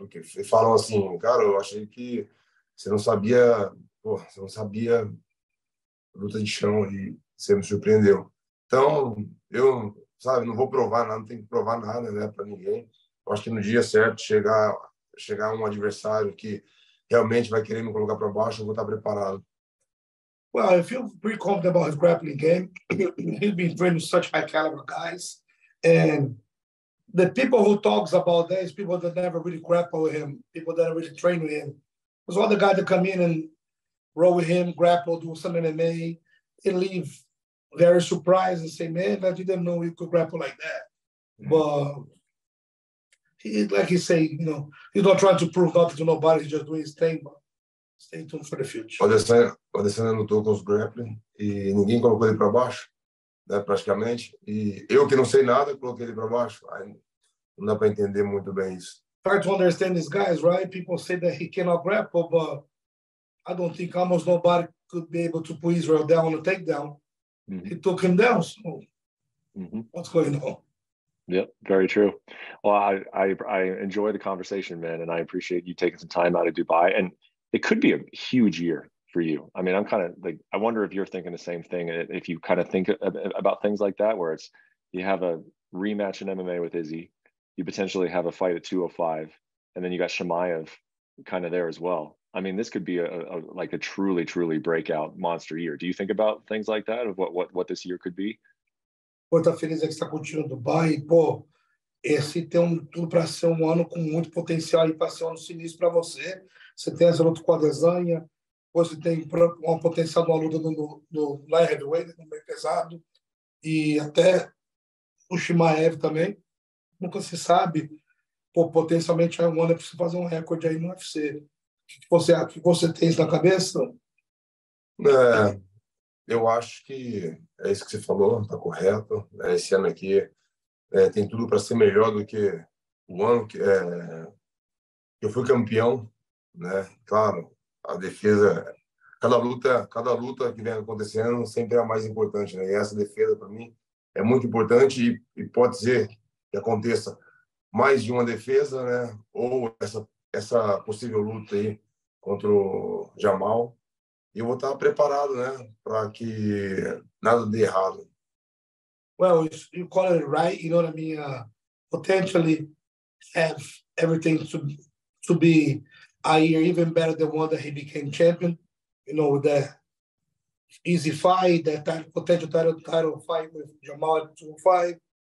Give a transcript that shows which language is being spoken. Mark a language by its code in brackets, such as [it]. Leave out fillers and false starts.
[pt] Porque falam assim, cara, eu achei que você não sabia, pô, você não sabia luta de chão e você me surpreendeu. Então, eu, sabe, não vou provar nada, não tenho que provar nada, né, para ninguém. Eu acho que no dia certo chegar um adversário que realmente vai querer me colocar para baixo, eu vou estar preparado. [en] Well, I feel pretty confident about his grappling game. He's been training with such high caliber guys, and the people who talks about that is people that never really grapple with him, people that really train with him. Because all the guys that come in and roll with him, grapple, do some MMA, they leave very surprised and say, man, I didn't know you could grapple like that. Mm-hmm. But like he say, you know, he's not trying to prove nothing to nobody, he's just doing his thing, but stay tuned for the future. [pt] O Adesanya lutou com os grappling e ninguém colocou ele para baixo, né, praticamente. E eu que não sei nada, coloquei ele para baixo. Aí não dá para entender muito bem isso. [en] Hard to understand these guys, right? People say that he cannot grapple, but I don't think almost nobody could be able to put Israel down on a takedown. Mm-hmm. He took him down, so what's going on? Yep, very true. Well, I enjoy the conversation, man, and I appreciate you taking some time out of Dubai. And it could be a huge year for you. I mean, I'm kind of like, I wonder if you're thinking the same thing, if you kind of think about things like that, where it's, you have a rematch in MMA with Izzy, you potentially have a fight at 205, and then you got Chimaev kind of there as well. I mean, this could be like a truly breakout monster year. Do you think about things like that, of what this year could be? [pt] Pô, tá feliz é que está curtindo Dubai. Pô, esse tem tudo para ser um ano com muito potencial e para ser um ano sinistro para você. Você tem essa luta com a Adesanya, você tem um potencial de uma luta no light heavyweight, no meio pesado, e até o Chimaev também. Nunca se sabe. Pô, potencialmente é um ano para você fazer um recorde aí no UFC. O que você tem isso na cabeça? Eu acho que é isso que você falou, está correto. Esse ano aqui tem tudo para ser melhor do que o ano que eu fui campeão, né? Claro, a defesa, cada luta que vem acontecendo sempre é a mais importante, né? E essa defesa para mim é muito importante e pode ser que aconteça mais de uma defesa, né? Ou essa possível luta aí contra o Jamal. E eu vou estar preparado, né, para que nada dê errado. [en] Well, you call it right, you know what I mean? Potentially have everything to be a year even better than one that he became champion. You know, with that easy fight, that potential title fight with Jamal at 205.